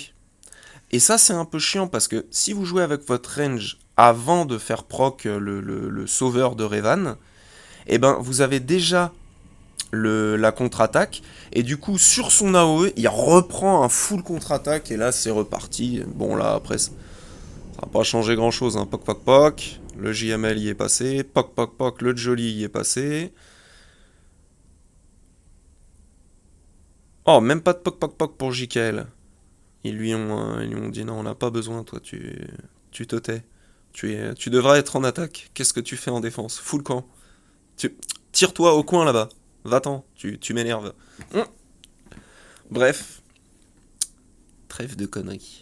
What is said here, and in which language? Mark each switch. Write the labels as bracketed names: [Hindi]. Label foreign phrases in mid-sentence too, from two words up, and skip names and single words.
[French] Et ça c'est un peu chiant parce que si vous jouez avec votre range avant de faire proc le sauveur de Revan, et ben vous avez déjà la contre-attaque, et du coup sur son AOE, il reprend un full contre-attaque, et là c'est reparti. Bon là après ça n'a pas changé grand chose, hein. Poc poc poc, le JML y est passé, poc poc poc, le Jolly y est passé. Oh, même pas de poc poc poc pour JKL. Ils lui ont dit non, on n'a pas besoin, toi, tu te tais. Tu devrais être en attaque. Qu'est-ce que tu fais en défense? [English] Full camp. [French] Tu, tire-toi au coin là-bas. Va-t'en, tu m'énerves. Hum. Bref, trêve de conneries.